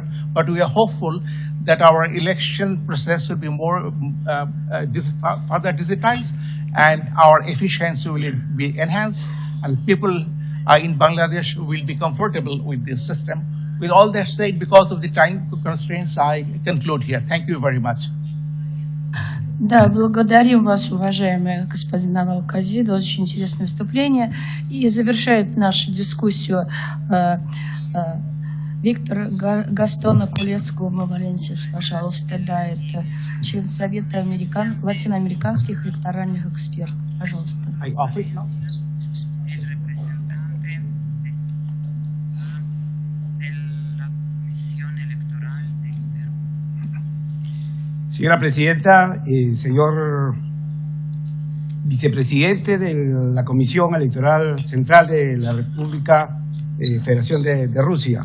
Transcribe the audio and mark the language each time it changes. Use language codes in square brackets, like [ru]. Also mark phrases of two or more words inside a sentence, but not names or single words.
[en] But we are hopeful that our election process will be more further digitized, and our efficiency will be enhanced, and people in Bangladesh will be comfortable with this system. With all that said, because of the time constraints, I conclude here. Thank you very much. [ru] Да, благодарим вас, уважаемый господин Алкази, за очень интересное выступление. И завершает нашу дискуссию Виктор Гастона Кулеску Валенсис, пожалуйста. Да, это член Совета латиноамериканских электоральных экспертов. Пожалуйста. [es] Señora Presidenta, señor Vicepresidente de la Comisión Electoral Central de la República Federación de Rusia.